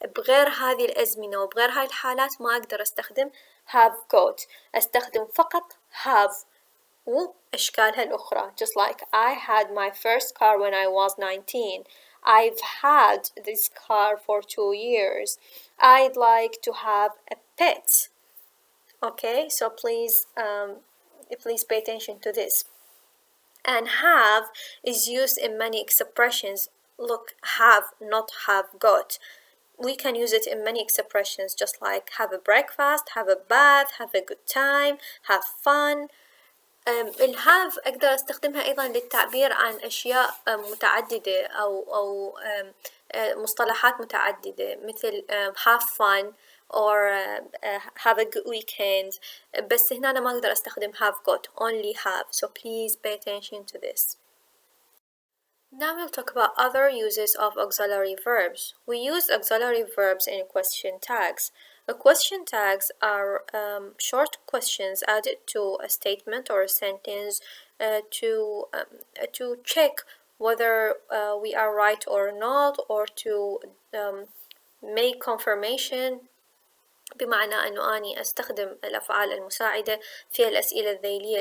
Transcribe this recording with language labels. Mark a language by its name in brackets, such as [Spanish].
[Arabic] بغير هذه الأزمنة وبغير هاي الحالات ما أقدر أستخدم have got. أستخدم فقط have وأشكالها الأخرى. [English] Just like I had my first car when I was 19. I've had this car for 2 years. I'd like to have a pet. Okay, so please pay attention to this. And have is used in many expressions. Look, have, not have got. We can use it in many expressions, just like have a breakfast, have a bath, have a good time, have fun. [Arabic] الهاف أقدر أستخدمها أيضا للتعبير عن أشياء متعددة أو مصطلحات متعددة مثل [English] have fun or have a good weekend. [Arabic] بس هنا أنا ما أقدر أستخدم [English] have got, only have. So please pay attention to this. Now we'll talk about other uses of auxiliary verbs. We use auxiliary verbs in question tags. The question tags are short questions added to a statement or a sentence to check whether we are right or not, or to make confirmation. [Arabic] بمعنى أنه أني أستخدم الأفعال المساعدة في الأسئلة الذيلية.